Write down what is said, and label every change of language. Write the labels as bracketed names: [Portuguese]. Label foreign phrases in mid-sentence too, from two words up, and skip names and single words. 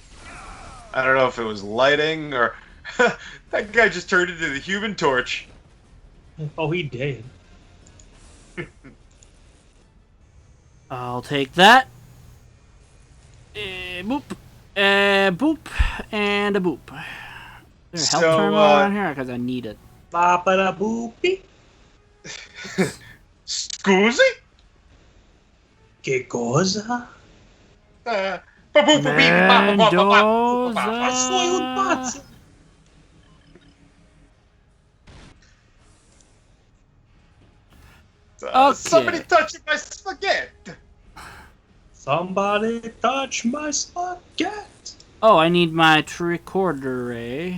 [English] I don't know if it was lighting or that guy just turned into the Human Torch. Oh, he did. I'll take that. Boop. Boop. And a boop. Is there a help terminal around here? Because I need it. Ba-ba-da-boopy. Scusi? [Italian] Che cosa? [English] Mendoza. Okay. Somebody touching my spaghetti. Somebody touch my spaghetti. Oh, I need my tricorder.